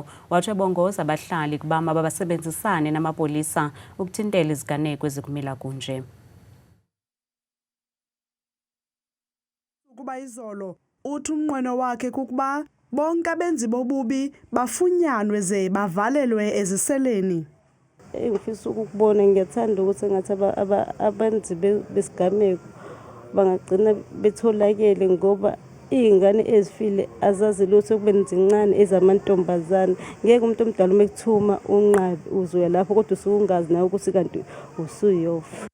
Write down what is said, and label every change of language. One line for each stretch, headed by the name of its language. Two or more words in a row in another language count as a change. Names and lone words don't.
Xhosa: Watsho ebongoza abahlali kuba mabasebenzisane namapolisa ukuthintela iziganeko ezikumila kunje. Kuba izolo uthi umnqweno wakhe kukuba bonke abenzi bobubi bafunyanwe ze bavalelwe eziseleni.
Zulu: Ngifisa ukubona ngiyathanda ukuthi ngathi abenzi besigameko bangagcina betholakele ngoba iy'ngane ezifile azazi lutho kube zincane ezamantombazane. Ngeke umuntu omdala uma ekuthuma unqabi uzuya lapho kodwa usungazi nawe ukuthi kanti usuyofa.